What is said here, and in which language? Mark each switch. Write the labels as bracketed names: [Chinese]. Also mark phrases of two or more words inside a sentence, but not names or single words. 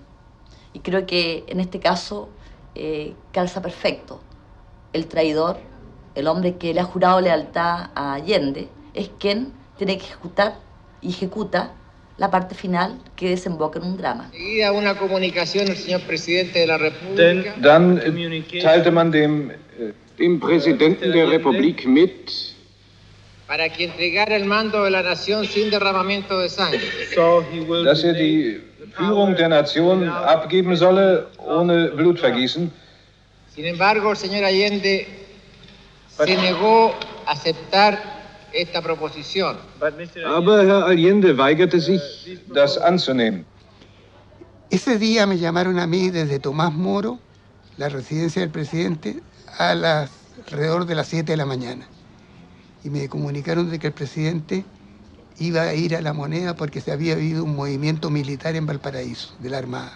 [Spanish] Y creo que en este caso calza perfecto. El traidor, el hombre que le ha jurado lealtad a Allende, es quien tiene que ejecutar y ejecuta la parte final que desemboca en un drama. Enseguida una comunicación al señor presidente de la República. [German] Dann teilte man dem Präsidenten der Republik mit, [Spanish] para que entregara el mando de la nación sin derramamiento de sangre. [German] dass die Führung der Nation abgeben solle ohne Blutvergießen. [Spanish] Sin embargo, el señor Allende se negó a aceptar esta proposición. [German] Aber Herr Allende weigerte sich, das anzunehmen. [Spanish] Ese día me llamaron a mí desde Tomás Moro, la residencia del presidente, alrededor de las 7 de la mañana. Y me comunicaron de que el presidente iba a ir a La Moneda porque se había habido un movimiento militar en Valparaíso, de la Armada.